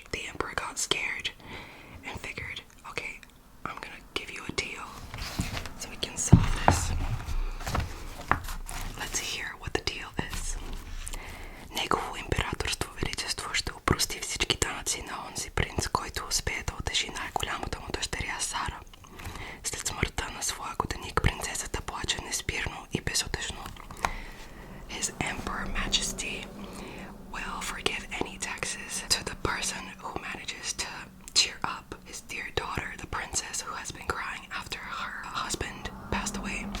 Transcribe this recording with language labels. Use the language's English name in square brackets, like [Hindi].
[English] The emperor got scared and figured, okay, I'm gonna give you a deal so we can solve this. Let's hear what the deal is. [Bulgarian] Негово императорство величество ще опрости всички данъци на онзи принц, който успее да удържи най-голямата му дъщеря Сара. След смъртта на своя годеник принцесата плаче неспирно и безутешно. [English] His Emperor Majesty will forgive any taxes to the person who manages to cheer up his dear daughter, the princess, who has been crying after her husband passed away.